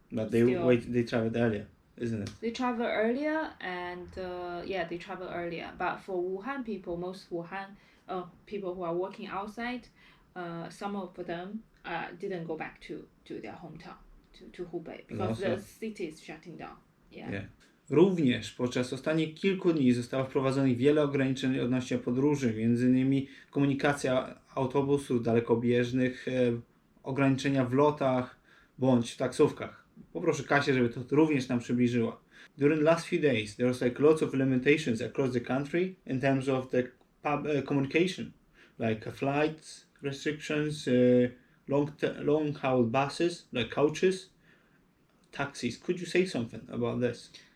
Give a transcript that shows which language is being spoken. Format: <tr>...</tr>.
<en>But they traveled earlier, isn't it? They travel earlier, and they travel earlier. But for Wuhan people, most Wuhan people who are working outside, some of them didn't go back to their hometown, to Hubei, because the city is shutting down. Yeah.</en> <pl>Również podczas ostatnich kilku dni zostało wprowadzonych wiele ograniczeń odnośnie podróży, m.in. komunikacja autobusów dalekobieżnych, ograniczenia w lotach bądź w taksówkach. Poproszę Kasię, żeby to również nam przybliżyła.</pl> <en>During last few days, there was lots of limitations across the country in terms of the communication, like flights restrictions, long-haul buses, like coaches, taxis. Could you say something about this?</en>